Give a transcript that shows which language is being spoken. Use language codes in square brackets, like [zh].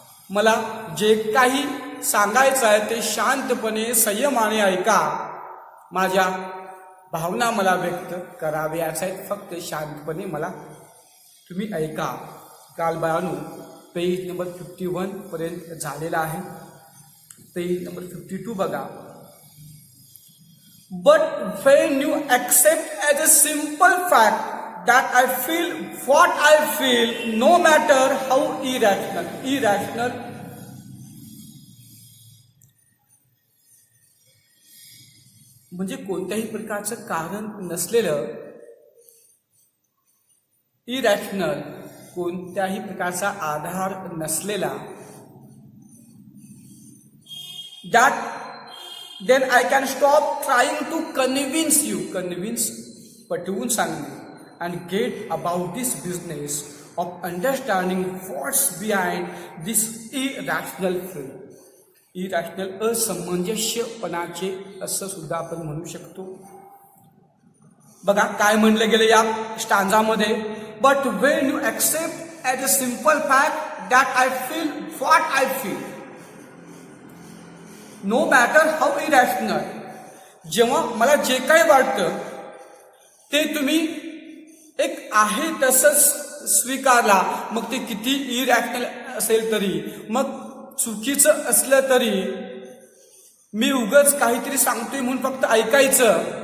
[mr] मला जे काही सांगायचं आहे ते शांतपणे, संयमाने ऐका. माझ्या भावना मला व्यक्त कराव्याच्या आहेत, फक्त शांतपणे मला तुम्ही ऐका. काल बाळांनो पेज नंबर 51 पर्यंत झालेला आहे. पेज नंबर 52 बघा. [en] but when you accept as a simple fact that I feel what I feel, no matter how irrational, [mr] म्हणजे कोणत्याही प्रकारचं कारण नसलेलं, इरॅशनल, कोणत्याही प्रकारचा आधार नसलेला, [en] that then I can stop trying to convince [mr] पटवून सांगणे, [en] and get about this business of understanding what's behind this irrational feeling. [mr] irrational असमंजस्यपणाचे असं सुद्धा आपण म्हणू शकतो. बघा काय म्हणलं गेलं या स्टांजामध्ये. But [en] when you accept as a simple fact that I feel what I feel, no matter how irrational, [mr] जेव्हा मला जे काही वाटतं ते तुम्ही एक आहे तसंच स्वीकारला, मग ते किती इरॅशनल असेल तरी, मग चुकीचं असलं तरी, मी उगाच काहीतरी सांगतोय म्हणून फक्त ऐकायचं.